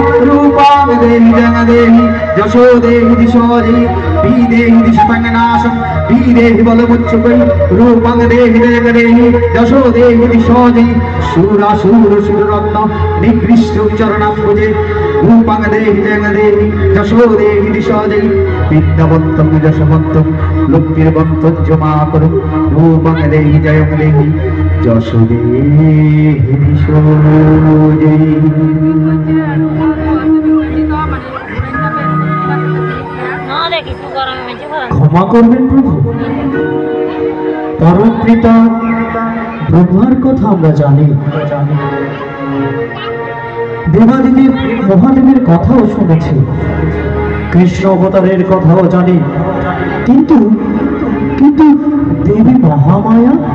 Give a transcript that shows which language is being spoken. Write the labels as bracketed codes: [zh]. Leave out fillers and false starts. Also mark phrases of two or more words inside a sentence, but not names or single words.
[sa] রূপং দেহি জয়ং দেহি যশো দেহি দিশো দেহি বিদেহি দিশতং নাশং বিদেহি বলमुच्चकं রূপং দেহি জয়ং দেহি যশো দেহি দিশো দেহি সুরাসুর সুররত্ন নিকৃষ্ট চরণাম্বুজে রূপং দেহি জয়ং দেহি যশো দেহি দিশো দেহি বিদ্যাবন্তং যশবন্তং লক্ষ্মীবন্তং জমা করুং রূপং দেহি জয়ং দেহি যশো দেহি দিশো দেহি। [bn] ক্ষমা করবেন প্রভু, পরম পিতা ব্রহ্মার কথা আমরা জানি, দেবাদিদেব মহাদেবের কথাও শুনেছি, কৃষ্ণ অবতারের কথাও জানি, কিন্তু কিন্তু দেবী মহামায়া